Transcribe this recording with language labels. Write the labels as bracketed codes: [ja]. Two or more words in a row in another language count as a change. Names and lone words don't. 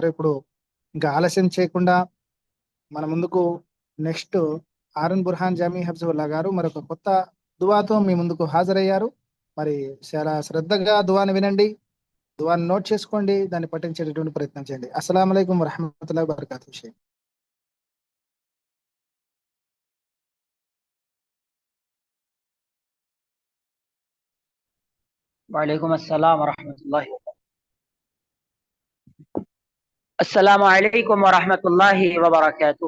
[te] ఇప్పుడు ఇంకా ఆలస్యం చేయకుండా మన ముందుకు నెక్స్ట్ ఆరున్ బుర్హాన్ జామీ హఫ్జుల్లా గారు మరొక కొత్త దువాతో మీ ముందుకు హాజరయ్యారు. మరి చాలా శ్రద్ధగా దువాని వినండి, దువాని నోట్ చేసుకోండి, దాన్ని పఠించేటటువంటి ప్రయత్నం చేయండి. [ar] السلام عليكم ورحمة الله وبركاته. وعليكم السلام ورحمة الله وبركاته. السلام عليكم ورحمة الله وبركاته.